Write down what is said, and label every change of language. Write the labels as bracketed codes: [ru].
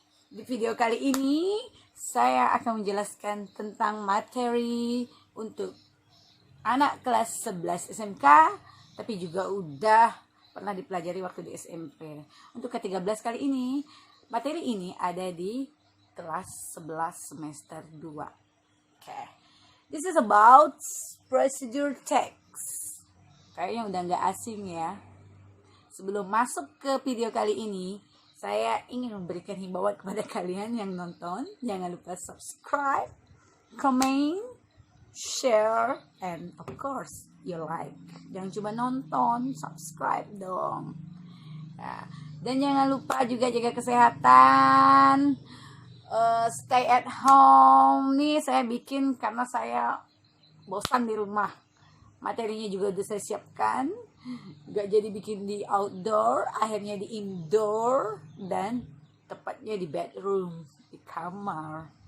[id] Di video kali ini, saya akan menjelaskan tentang materi untuk anak kelas 11 SMK, tapi juga udah pernah dipelajari waktu di SMP. Untuk ke-13 kali ini, materi ini ada di kelas 11 semester 2. [en] Okay. This is about procedure text. [id] Kayaknya udah nggak asing ya. Sebelum masuk ke video kali ini, saya ingin memberikan himbauan kepada kalian yang nonton. Jangan lupa subscribe, comment, share, [en] and of course, you like. [id] Jangan cuma nonton, subscribe dong. Nah, dan jangan lupa juga jaga kesehatan. [en] Stay at home [id] nih saya bikin karena saya bosan di rumah. Materinya juga udah saya siapkan. Gak jadi bikin di outdoor, akhirnya di indoor, dan tepatnya di bedroom, di kamar.